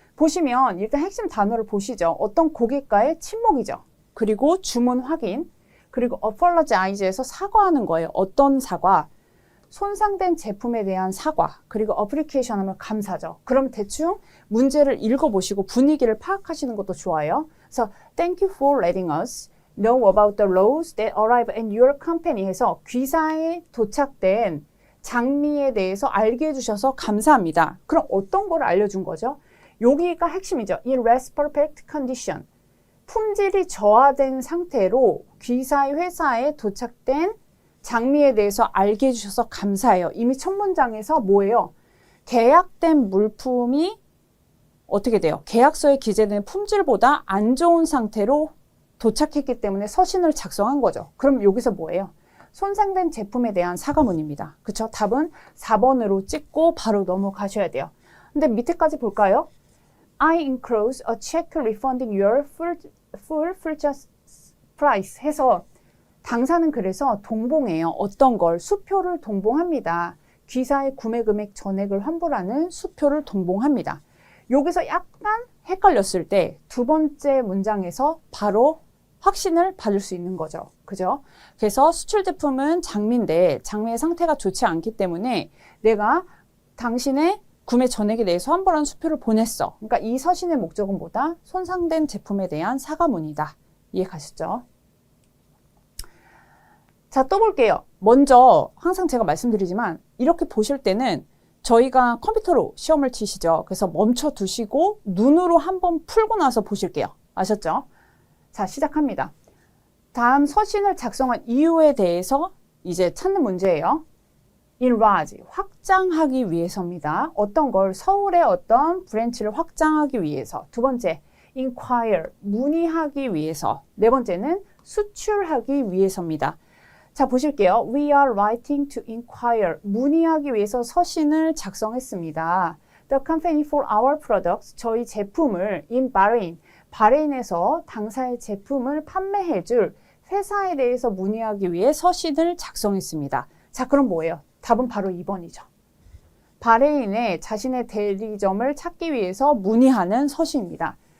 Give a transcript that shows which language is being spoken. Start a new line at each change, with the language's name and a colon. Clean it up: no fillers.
Korean: 보시면 일단 핵심 단어를 보시죠. 어떤 고객과의 친목이죠. 그리고 주문 확인, 그리고 apologize에서 사과하는 거예요. 어떤 사과? 손상된 제품에 대한 사과, 그리고 application 하면 감사죠. 그럼 대충 문제를 읽어보시고 분위기를 파악하시는 것도 좋아요.
English: 그래서 thank you for letting us know about the loads that arrive at your company
Korean: 해서 귀사에 도착된 장미에 대해서 알게 해주셔서 감사합니다. 그럼 어떤 걸 알려준 거죠? 여기가 핵심이죠.
English: In less perfect condition.
Korean: 품질이 저하된 상태로 귀사의 회사에 도착된 장미에 대해서 알게 해주셔서 감사해요. 이미 첫 문장에서 뭐예요? 계약된 물품이 어떻게 돼요? 계약서에 기재된 품질보다 안 좋은 상태로 도착했기 때문에 서신을 작성한 거죠. 그럼 여기서 뭐예요? 손상된 제품에 대한 사과문입니다. 그쵸? 답은 4번으로 찍고 바로 넘어가셔야 돼요. 근데 밑에까지 볼까요?
English: I enclose a check refunding your full purchase price
Korean: 해서 당사는 그래서 동봉해요. 어떤 걸? 수표를 동봉합니다. 귀사의 구매 금액 전액을 환불하는 수표를 동봉합니다. 여기서 약간 헷갈렸을 때 두 번째 문장에서 바로 확신을 받을 수 있는 거죠. 그죠? 그래서 수출 제품은 장미인데 장미의 상태가 좋지 않기 때문에 내가 당신의 구매 전액에 대해서 환불한 수표를 보냈어. 그러니까 이 서신의 목적은 뭐다? 손상된 제품에 대한 사과문이다. 이해 가시죠? 자, 또 볼게요. 먼저 항상 제가 말씀드리지만 이렇게 보실 때는 저희가 컴퓨터로 시험을 치시죠. 그래서 멈춰 두시고 눈으로 한번 풀고 나서 보실게요. 아셨죠? 자, 시작합니다. 다음 서신을 작성한 이유에 대해서 이제 찾는 문제예요. enlarge, 확장하기 위해서입니다. 어떤 걸? 서울의 어떤 브랜치를 확장하기 위해서. 두 번째, inquire, 문의하기 위해서. 네 번째는 수출하기 위해서입니다. 자, 보실게요.
English: We are writing to inquire,
Korean: 문의하기 위해서 서신을 작성했습니다.
English: The company for our products,
Korean: 저희 제품을
English: in Bahrain,
Korean: 바레인에서 당사의 제품을 판매해줄 회사에 대해서 문의하기 위해 서신을 작성했습니다. 자, 그럼 뭐예요? 답은 바로 2번이죠. 바레인에 자신의 대리점을 찾기 위해서 문의하는 서신입니다.